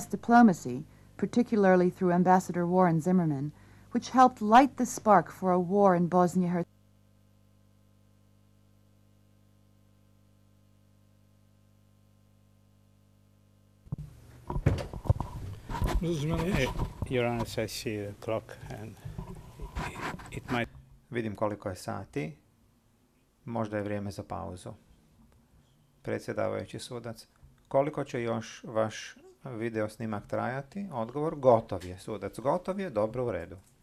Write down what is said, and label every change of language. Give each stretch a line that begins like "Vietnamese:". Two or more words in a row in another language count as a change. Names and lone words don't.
English: diplomacy, particularly through Ambassador Warren Zimmerman, which helped light the spark for a war in Bosnia-Herzegovina. Your Honor, I see the clock and it might...
Croatian: Vidim koliko je sati. Možda je vrijeme za pauzu. Predsjedavajući sudac, koliko će još vaš video snimak trajati? Odgovor, gotov je. Sudac, gotov je, dobro, u redu.